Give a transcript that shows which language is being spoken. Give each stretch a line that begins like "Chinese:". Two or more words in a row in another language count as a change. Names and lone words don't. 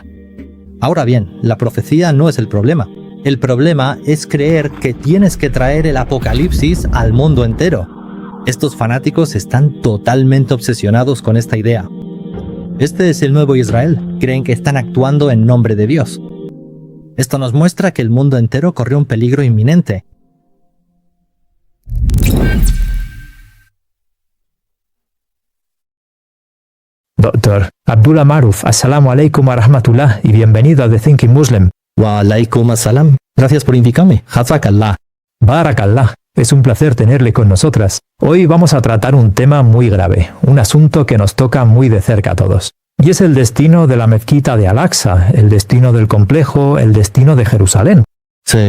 Spanish: Ahora bien, la profecía no es el problema. El problema es creer que tienes que traer el apocalipsis al mundo entero. Estos fanáticos están totalmente obsesionados con esta idea. Este es el nuevo Israel. Creen que están actuando en nombre de Dios. Esto nos muestra que el mundo entero corre un peligro inminente. Dr. Abdullah Maruf,
Arabic: السلام عليكم ورحمة الله
Spanish: y bienvenido a The Thinking Muslim.
Arabic: وعليكم السلام.
Spanish: Gracias por invitarme. Jazakallah. Barakallah. Es un placer tenerle con nosotras. Hoy vamos a tratar un tema muy grave, un asunto que nos toca muy de cerca a todos. Y es el destino de la mezquita de Al-Aqsa, el destino del complejo, el destino de Jerusalén. Sí.